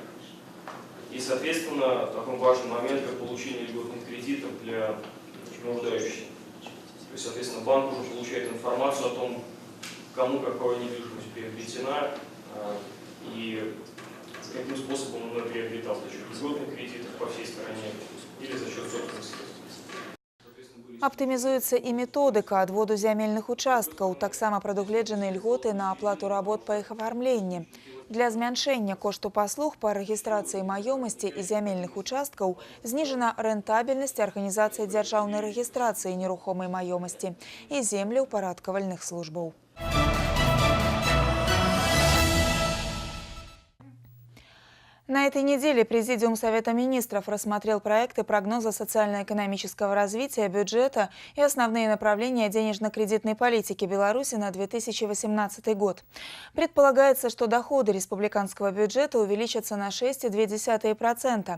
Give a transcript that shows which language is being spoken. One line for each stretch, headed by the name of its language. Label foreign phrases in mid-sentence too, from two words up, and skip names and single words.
Russian: И, соответственно, такой важный момент, как получение льготных кредитов для нуждающихся. То есть, соответственно, банк уже получает информацию о том, кому какая недвижимость приобретена и каким способом он ее приобретал, за счет льготных кредитов по всей стране или за счет собственных средств.
Belarusian: Аптымізуецца і методыка адводу зямельных участкаў, таксама прадугледжаны льготы на аплату работ па іх афармленні. Для змяншэння кошту паслуг па рэгістрацыі маёмасці і зямельных участкаў зніжана рэнтабельнасць арганізацыі дзяржаўнай рэгістрацыі нерухомай маёмасці і землеўпарадкавальных службаў.
Russian: На этой неделе Президиум Совета Министров рассмотрел проекты прогноза социально-экономического развития бюджета и основные направления денежно-кредитной политики Беларуси на 2018 год. Предполагается, что доходы республиканского бюджета увеличатся на 6,2%.